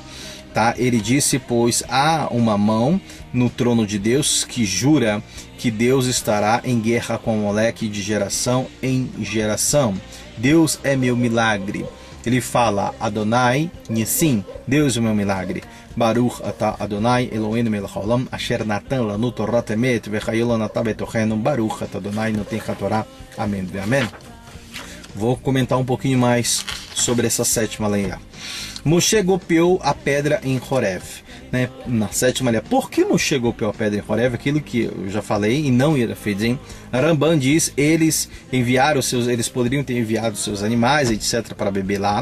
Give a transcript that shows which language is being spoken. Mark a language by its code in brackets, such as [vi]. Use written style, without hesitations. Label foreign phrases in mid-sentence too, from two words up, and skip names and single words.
[pt] Tá? Ele disse: pois há uma mão no trono de Deus que jura que Deus estará em guerra com Amaleque de geração em geração. Deus é meu milagre. ele fala [he] אדוני ניסי, [pt] Deus é o meu milagre. [he] ברוך אתה אדוני אלוהינו מלך העולם אשר נתן לנו תורת אמת וחיי עולם נטע בתוכנו ברוך אתה אדוני נותן התורה. [pt] Amém e amém. Vou comentar um pouquinho mais sobre essa sétima lei. Moshe golpeou a pedra em Horeb. Né? Na sétima lei, por que Moshe golpeou a pedra em Horeb? Aquilo que eu já falei e não ia fazer. Ramban diz, eles poderiam ter enviado seus animais, etc, para beber lá.